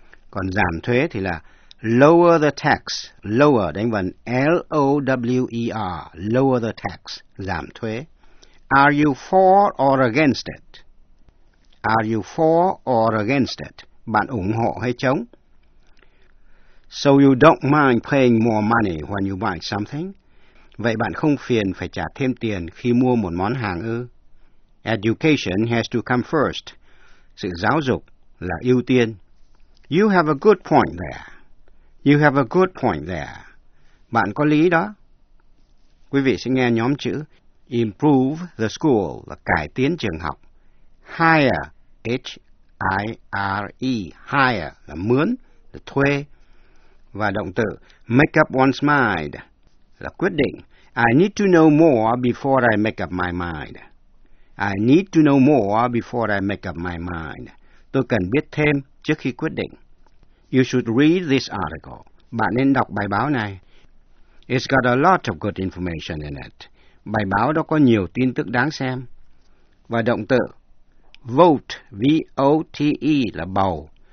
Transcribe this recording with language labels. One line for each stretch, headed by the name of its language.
Vietnamese: Còn giảm thuế thì là lower the tax, lower đánh vần L-O-W-E-R, lower the tax, giảm thuế.
English: Are you for or against it? Are you for or against it?
Vietnamese: Bạn ủng hộ hay chống?
English: So you don't mind paying more money when you buy something?
Vietnamese: Vậy bạn không phiền phải trả thêm tiền khi mua một món hàng ư?
English: Education has to come first.
Vietnamese: Sự giáo dục là ưu tiên.
English: You have a good point there. You have a good point there.
Vietnamese: Bạn có lý đó. Quý vị sẽ nghe nhóm chữ improve the school là cải tiến trường học. Hire, H-I-R-E, hire là mướn, là thuê. Và động từ make up one's mind là quyết định.
English: I need to know more before I make up my mind. I need to know more before I make up my mind.
Vietnamese: Tôi cần biết thêm trước khi quyết định.
English: You should read this article.
Vietnamese: Bạn nên đọc bài báo này.
English: It's got a lot of good information in it.
Vietnamese: Bài báo đó có nhiều tin tức đáng xem. Và động từ vote, V-O-T-E là bầu.